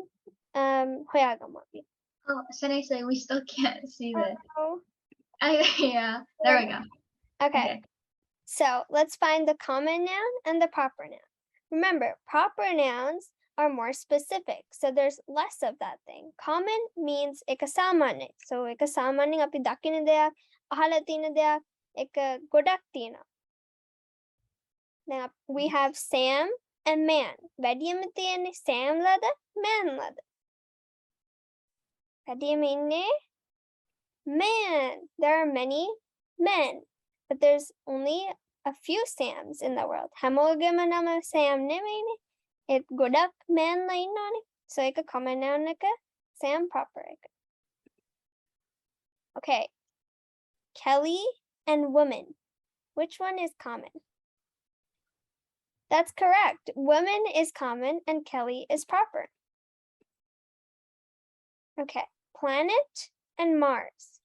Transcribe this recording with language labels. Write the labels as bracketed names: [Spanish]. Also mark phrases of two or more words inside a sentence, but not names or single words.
[Sinhala] හොයාගමු අපි. [English] Oh, Senesa, we still can't see this. Oh. Yeah, there we go. Okay. So let's find the common noun and the proper noun. Remember, proper nouns are more specific. So there's less of that thing. Common means [Sinhala] එක සාමාන්‍යයි. So එක සාමාන්‍යයෙන් අපි දකින දෙයක්, අහලා තියෙන දෙයක්, එක ගොඩක් තියෙනවා. [English] Now we have Sam and man. [Sinhala] වැඩියෙන්ම තියෙන්නේ Sam ලද, man ලද. වැඩියෙන්ම ඉන්නේ man. [English] There are many men, but there's only a few Sams in the world. [Sinhala] හැමෝගෙම නම Sam නෙමෙයිනේ. ඒත් ගොඩක් man ලා ඉන්නවනේ. So එක [English] common noun [Sinhala] එක, Sam proper එක. [English] Okay. Kelly and woman. Which one is common? That's correct. Woman is common and Kelly is proper. Okay. Planet and Mars.